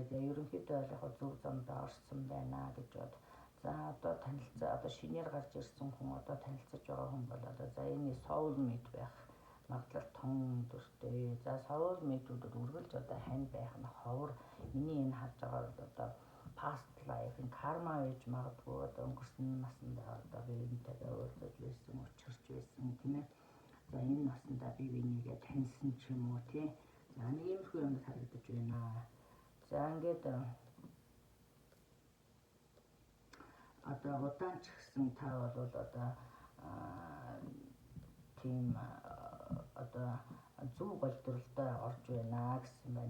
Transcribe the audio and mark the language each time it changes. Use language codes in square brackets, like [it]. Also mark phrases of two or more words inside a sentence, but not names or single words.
[mn] За ерөнхийдөө бол яг зөв замд орсон байна гэж бод. За одоо танилцаа одоо шинээр гарч ирсэн хүн одоо танилцаж байгаа хүн бол одоо за энэ [en] soul mate [mn] байх магадлал том өндөртэй. За [en] soul mate- [mn] уудад үргэлж одоо хань байх нь ховор. Миний энэ харж байгаа бол одоо [en] past life in karma [mn] гэж магадгүй одоо өнгөрсөн насндаа одоо биеинтэйгээ уулзаж байсан, учирч байсан тийм ээ. За энэ наснда бие бинийгээ таньсан ч юм уу тий. За нэг иймэрхүү юм харагдаж байна. За ингээд одоо удаан ч гэсэн та бол одоо тийм одоо зөв голдролтой орж байна гэсэн байна.